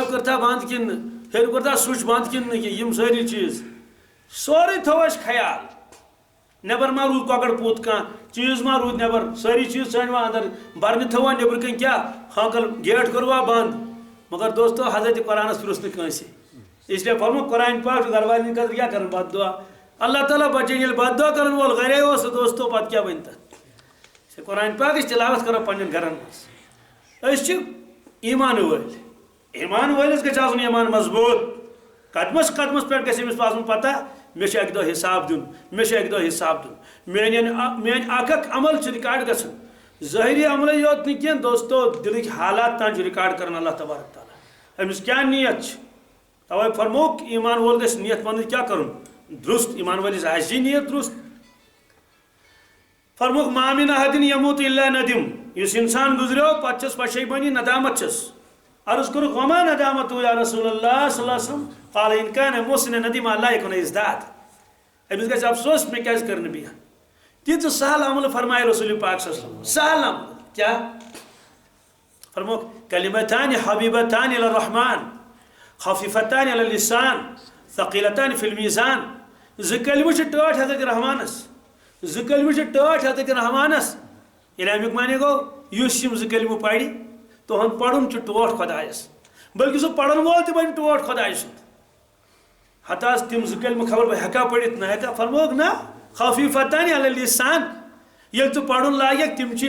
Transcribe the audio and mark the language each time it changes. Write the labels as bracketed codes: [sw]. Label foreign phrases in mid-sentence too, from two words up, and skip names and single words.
[ks] کٔرتھا بنٛد کِنہٕ ہیٚرِ کوٚرتھا سُچ بنٛد کِنہٕ یِم سٲری چیٖز سورُے تھوٚو اَسہِ خیال نیبر ما روٗد کۄکر پوٗت کانٛہہ چیٖز ما روٗد نیبر سٲری چیٖز ژھٲنٛڈوا اندر برنہِ تھووا نیبرٕ کَنۍ کیٛاہ ہانکل گیٹ کوٚروا بنٛد مگر دوستو حضرت قرآنس پرٛژھ نہٕ کٲنٛسہِ اس لیے فرمو قرآن پاک چھُ گرٕ والٮ۪ن ہٕنٛدِ خٲطرٕ کیٛاہ کران بد دعا اللہ تعالیٰ بچٲیِن ییٚلہِ بد دعا کرن وول گرے اوس دوستو پتہٕ کیٛاہ بنہِ تتھ قرآن پاکٕچ تلاوت کرو پننٮ۪ن گرن منٛز أسۍ چھِ ایٖمان وٲلۍ ایٖمان وٲلِس گژھِ آسُن ایٖمان مضبوٗط قدمس قدمس پٮ۪ٹھ گژھِ أمِس آسُن پتہ مےٚ چھُ اکہِ دۄہ حساب دیُن مےٚ چھُ اکہِ دۄہ حساب دیُن میٲنۍ اکھ اکھ عمل چھُ رِکاڈ گژھان ظٲہری عملے یوت نہٕ کینٛہہ دوستو دِلٕکۍ حالات تام چھُ رِکاڈ کران اللہ تبارک تعالیٰ أمِس کیٛاہ نیت چھِ توے فرمووُکھ ایٖمان وول گژھِ نیت پنٕنۍ کیٛاہ کرُن درست ایٖمان وٲلِس آسی نیت درست فرمووُکھ [ar] ما مِن احدٍ یموٗتُ اِلا ندِم [ks] یُس انسان گُزریو پتہٕ چھس پشیمٲنی ندامت چھس عرض کرو [ar] وما ندامت یا رسول اللہ [ks] صلی اللہ علیہ وسلم [ar] قال ان کان محسن ندیم لا یکن ازداد [ks] امس گژھِ افسوس میں کیازِ کرنہٕ بیٚیہِ تیٖژ سہل عمل فرمائے رسول پاک صلی اللہ علیہ وسلم سہل عمل کیا فرمو [ar] کلمتان حبیبتان الی الرحمن خفیفتان علی اللسان ثقیلتان فی المیزان [ks] زٕ کلمہٕ چھِ ٹٲٹھ حضرت رحمانس زٕ کلمہٕ چھِ ٹٲٹھ حضرت رحمانس یعنی امیُک معنی گوٚو یُس یِم زٕ کلمہٕ پرِ تہنٛد پرُن چھُ ٹوٹھ خۄدایس بلکہ سُہ پرن وول تہِ بنہِ ٹوٹھ خۄداے سُنٛد ہتہٕ حظ تِم زٕ کلمہٕ خبر بہٕ ہٮ۪کا پٔرِتھ نہ ہٮ۪کا فرموکھ نہ [ar] خفیفتان علی اللسان [ks] ییٚلہِ ژٕ پرُن لاگکھ تِم چھِ